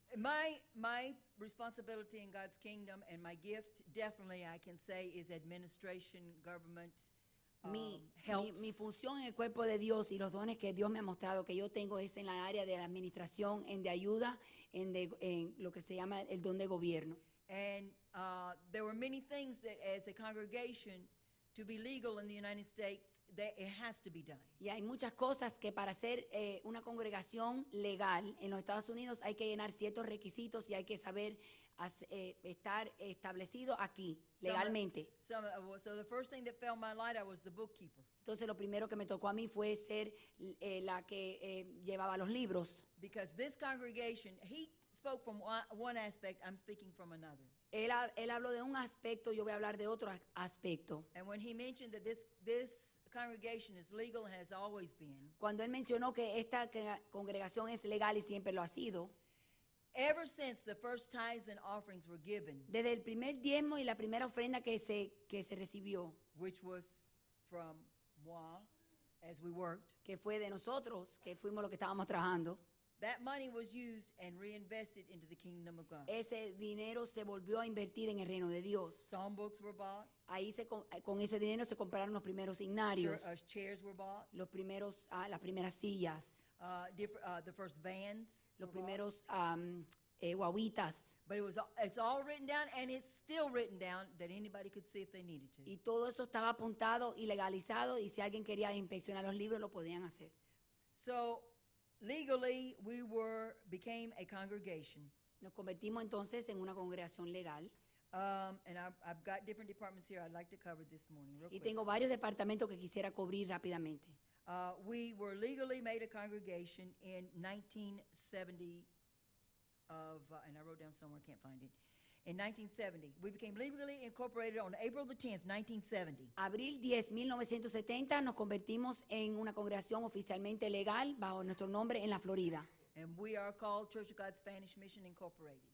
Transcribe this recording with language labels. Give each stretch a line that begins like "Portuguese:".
English: My responsibility in God's kingdom and my gift, definitely I can say, is administration, government, helps.
Spanish: Mi función en el cuerpo de Dios y los dones que Dios me ha mostrado que yo tengo es en la área de la administración, en de ayuda, en lo que se llama el don de gobierno.
English: And there were many things that as a congregation, to be legal in the United States, that it has to be done.
Spanish: Y hay muchas cosas que para ser una congregación legal en los Estados Unidos hay que llenar ciertos requisitos y hay que saber estar establecido aquí legalmente.
English: So the first thing that fell in my light, I was the bookkeeper.
Spanish: Entonces lo primero que me tocó a mí fue ser la que llevaba los libros.
English: Because this congregation, he spoke from one aspect, I'm speaking from another.
Spanish: Él habló de un aspecto, yo voy a hablar de otro aspecto.
English: And when he mentioned that this congregation is legal and has always been,
Spanish: Cuando él mencionó que esta congregación es legal y siempre lo ha sido,
English: ever since the first tithes and offerings were given,
Spanish: desde el primer diezmo y la primera ofrenda que se recibió,
English: which was from moi as we worked,
Spanish: que fue de nosotros, que fuimos los que estábamos trabajando,
English: that money was used and reinvested into the kingdom of God.
Spanish: ese dinero se volvió a invertir en el reino de Dios.
English: Songbooks were bought,
Spanish: Ahí con ese dinero se compraron los primeros ignarios,
English: chairs were bought,
Spanish: las primeras sillas,
English: the first vans,
Spanish: los
English: were bought.
Spanish: primeros guaguitas.
English: But it's all written down, and it's still written down that anybody could see if they needed to.
Spanish: Y todo eso estaba apuntado y legalizado y si alguien quería inspeccionar los libros lo podían hacer.
English: So legally, we became a congregation.
Spanish: Nos convertimos entonces en una congregación legal
English: And I've got different departments here I'd like to cover this morning real
Spanish: y
English: quick.
Spanish: tengo varios departamentos que quisiera cubrir rápidamente.
English: We were legally made a congregation in 1970 and I wrote down somewhere, I can't find it. In 1970. We became legally incorporated on April the 10th, 1970.
Spanish: Abril 10, 1970 nos convertimos en una congregación oficialmente legal bajo nuestro nombre en la Florida.
English: And we are called Church of God Spanish Mission Incorporated.